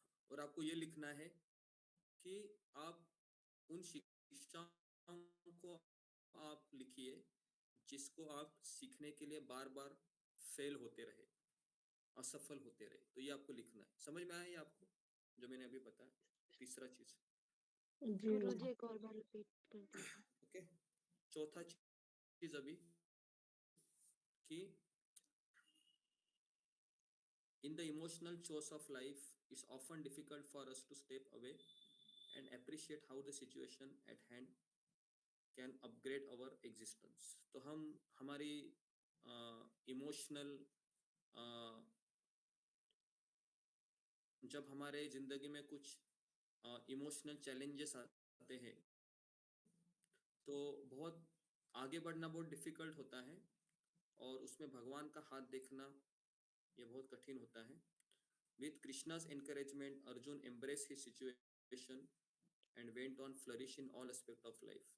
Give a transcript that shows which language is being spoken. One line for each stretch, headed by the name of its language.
Hindi: और आपको ये लिखना है कि आप उन शिक्षाओं को आप लिखिए जिसको आप सीखने के लिए बार बार फेल होते रहे, असफल होते रहे। तो ये आपको लिखना है। समझ में आया ये आपको जो मैंने अभी बताया? तीसरा चीज गुरुजी एक और बार रिपीट कर दीजिए। ओके। चौथा चीज अभी कि
English: in the emotional chores of life it's often difficult for us to step away and appreciate how the situation at hand can upgrade our existence।
Hindi: तो हम हमारी इमोशनल जब हमारे जिंदगी में कुछ इमोशनल चैलेंजेस आते हैं तो बहुत आगे बढ़ना बहुत डिफिकल्ट होता है, और उसमें भगवान का हाथ देखना ये बहुत कठिन होता है।
English: With Krishna's encouragement, Arjun embraced his situation and went on flourish in all aspects of life।